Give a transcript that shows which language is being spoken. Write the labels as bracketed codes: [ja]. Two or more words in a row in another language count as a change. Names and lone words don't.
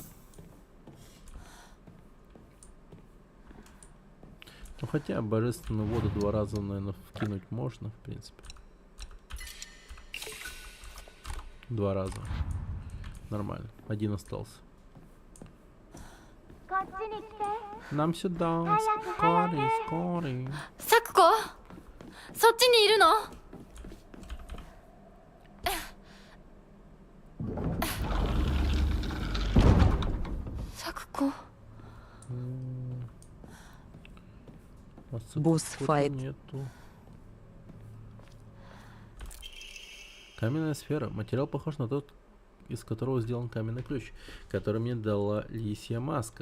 [ru] Ну хотя божественную воду 2 раза, наверное, вкинуть можно, в принципе. 2 раза. Нормально. 1 остался. Нам сюда. Скорей, скорей. [ja] サクコ、そっちにいるの？サクコ。 [ru] Босс-файт. Нету. Каменная сфера. Материал похож на тот, из которого сделан каменный ключ, который мне дала лисья маска.